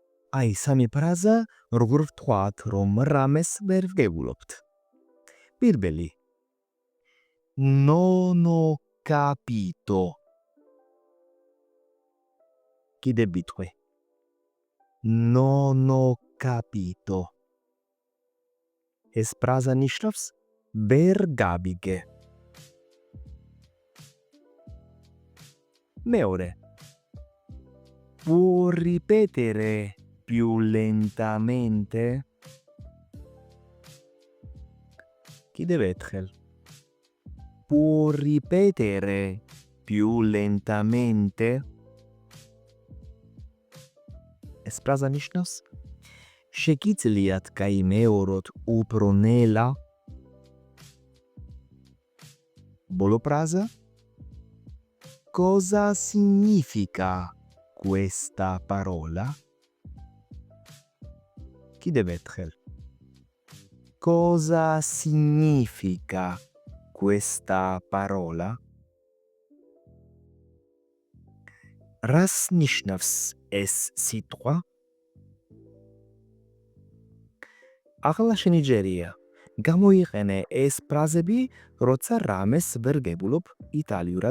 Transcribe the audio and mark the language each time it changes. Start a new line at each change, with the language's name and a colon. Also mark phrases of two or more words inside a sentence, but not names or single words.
Georgian: აი სამი ფრაზა როგორ ვთქვათ, რომ რამეს ვერ ვგებულობთ. პირველი.
Italian: Non ho capito.
Georgian: კიდე ბიტყვი.
Italian: Non ho capito.
Georgian: ეს ფრაზა ნიშნავს ვერ გავიგე. მეორე.
Italian: Può ripetere più lentamente?
Georgian: კიდევ ერთხელ.
Italian: Può ripetere più lentamente?
Georgian: ეს ფრაზა ნიშნავს შეგიძლიათ გაიმეოროთ უფრო ნელა? ბოლო ფრაზა.
Italian: Cosa significa questa parola?
Georgian: კიდევ ერთხელ.
Italian: Cosa significa questa parola?
Georgian: რას ნიშნავს ეს სიტყვა? ახლა შენი ჯერია. გამოიყენე ეს ფრაზები, როცა რამეს ვერ გებულობ იტალიურად.